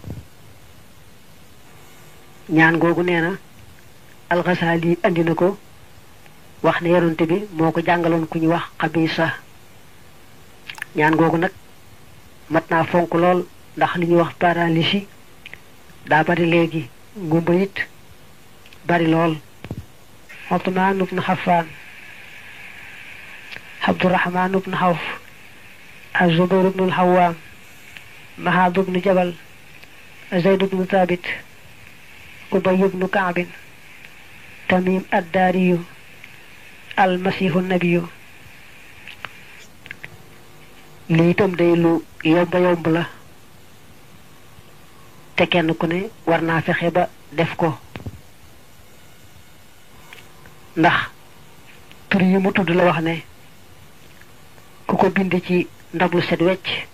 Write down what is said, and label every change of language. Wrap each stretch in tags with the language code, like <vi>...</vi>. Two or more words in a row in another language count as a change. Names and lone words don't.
<wo>ñaan googu nee na alxasaali andi na ko wax ne yonante bi moo ko jàngaloon ku ñu wax xabisa. ñaan googu nag mat naa fonk lool ndax li ñuy wax paralysie daa bari léegi ngumba it bari lool. Uthman ibn Affan, Abdurrahman ibn Awf, Az-Zubayr ibn al-Awwam, Mahad ibn Jabal, Zayd ibn Thabit, Ubay ibn Ka'b, Tamim ad-Dari, al-Masih an-Nabi. lii itam day lu yomb la te kenn ku ne war naa fexe ba def ko ndax tur yi mu tudd la wax ne ku ko bind ci ndab lu set wecc</wo>